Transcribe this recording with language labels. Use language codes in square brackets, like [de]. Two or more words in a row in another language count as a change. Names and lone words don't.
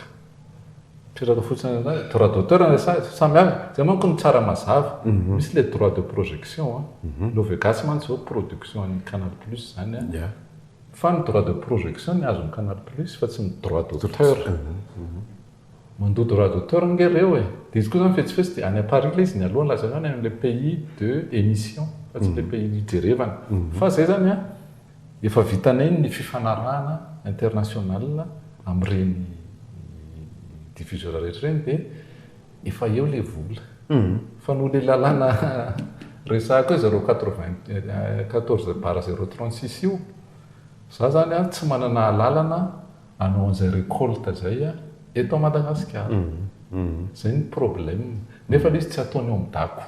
[mg] petraka fotsiny [fr] droit d'auteur [mg] samihafa zay manko ny tsara mazava misy le [fr] droit de projection [mg] no Vegas mantsy zao production ny Canal Plus zany fa ny [fr] droit de projection [mg] ny azony Canal Plus fa tsy ny [fr] droit d'auteur [mg] mandoa [fr] droit d'auteur [mg] nge reo dia izy koa zany fetsifetsy dia any Paris le izy ny aloha laza zany amin'ny le [fr] pays de émission [mg] fa tsy le pays hijerevana fa zay zany efa vitanay ny fifanarahana international amin'ireny diffuseur rehetra ireny dia efa eo le vola fa no le lalàna resaka hoe 014 bara 036 io za zany a tsy manana lalana anao an'izay récolte zay a eto Madagasikara zay ny problème nefa izy tsy ataony eo amin'ny dako